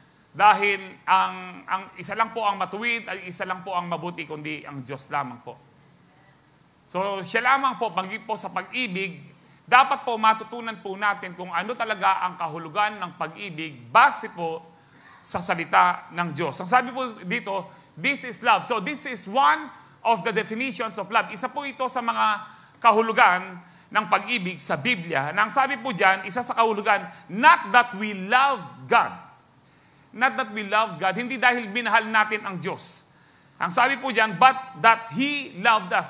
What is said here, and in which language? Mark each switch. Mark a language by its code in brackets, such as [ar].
[tl] Dahil ang isa lang po ang matuwid, at isa lang po ang mabuti, kundi ang Diyos lamang po. So, siya lamang po, pagiging po sa pag-ibig, dapat po matutunan po natin kung ano talaga ang kahulugan ng pag-ibig base po sa salita ng Diyos. Ang sabi po dito, [en] this is love. So, this is one of the definitions of love. [tl] Isa po ito sa mga kahulugan ng pag-ibig sa Biblia. Nang sabi po dyan, isa sa kahulugan, [en] not that we love God. Not that we love God. [tl] Hindi dahil minahal natin ang Diyos. Ang sabi po dyan, [en] but that He loved us.